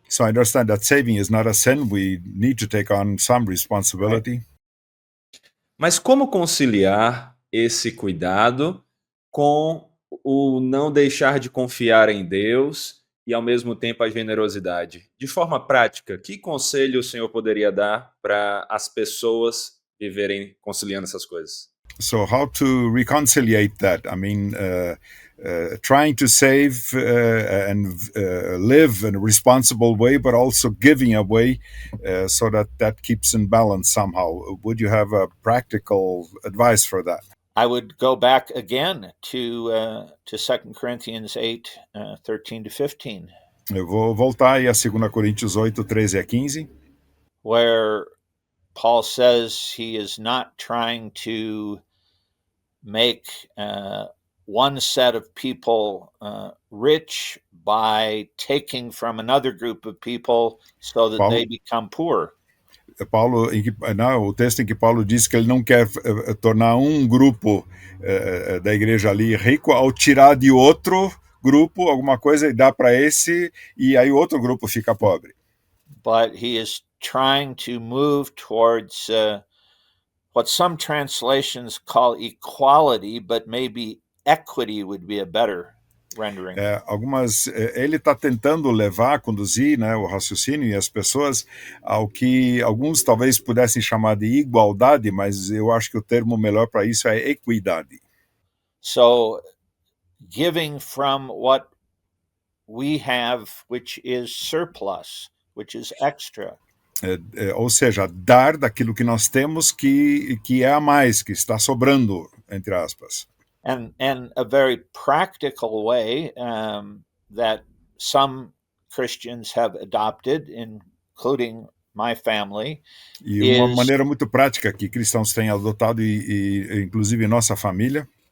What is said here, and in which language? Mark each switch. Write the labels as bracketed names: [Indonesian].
[English] So I understand that saving is not a sin. We need to take on some responsibility. [Portuguese] Mas como conciliar esse cuidado com o não deixar de confiar em Deus e, ao mesmo tempo, a generosidade? De forma prática, que conselho o senhor poderia dar para as pessoas viverem conciliando essas coisas? [English] So how to reconciliate that? I mean, trying to save and live in a responsible way, but also giving away so that keeps in balance somehow. Would you have a practical advice for that? I would go back again to 2 Corinthians 8, 13 to 15. [Portuguese] Eu vou voltar aí a 2 Coríntios 8, 13 a 15. [English] Where Paul says he is not trying to make one set of people rich by taking from another group of people so that they become poor. [Portuguese] Paulo, o texto em que Paulo diz que ele não quer tornar um grupo da igreja ali rico ao tirar de outro grupo alguma coisa e dar para esse, e aí o outro grupo fica pobre. [English] But he is trying to move towards what some translations call equality, but maybe equity would be a better rendering. [Portuguese] Ele está tentando conduzir, né, o raciocínio e as pessoas ao que alguns talvez pudessem chamar de igualdade, mas eu acho que o termo melhor para isso é equidade. [English] So, giving from what we have, which is surplus, which is extra. [Portuguese] Ou seja, dar daquilo que nós temos que é a mais, que está sobrando, entre aspas. [English] And a very practical way that some Christians have adopted, including my family, [Portuguese] e uma maneira muito prática que cristãos têm adotado e inclusive nossa família,